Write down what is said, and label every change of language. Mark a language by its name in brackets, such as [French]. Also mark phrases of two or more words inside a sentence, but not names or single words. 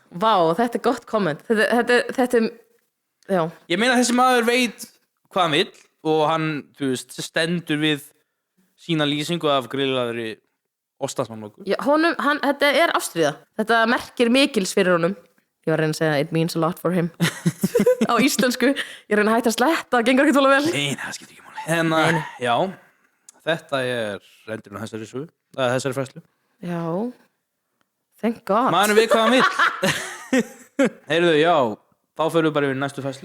[Icelandic] Vá, þetta er gott komment. Þetta er, já. Ég meina þessi maður veit hvað hann vill og hann, þú veist, stendur við sína lýsingu af grillaðri ostasamloku. Já, þetta er ástríða. Þetta merkir mikils fyrir honum. Ég var að reyna að segja [English] it means a lot for him. [Icelandic] Á íslensku. Ég reyna að hætta að sletta, það gengur ekki tóla vel. Nei, það skiptir ekki máli. Já, þetta er rendurinn á þessari fæslu. Já, [English] thank God. [Icelandic] Maður veit hvað hann vill. Heyrðu, já, þá förum við bara yfir næstu fæslu.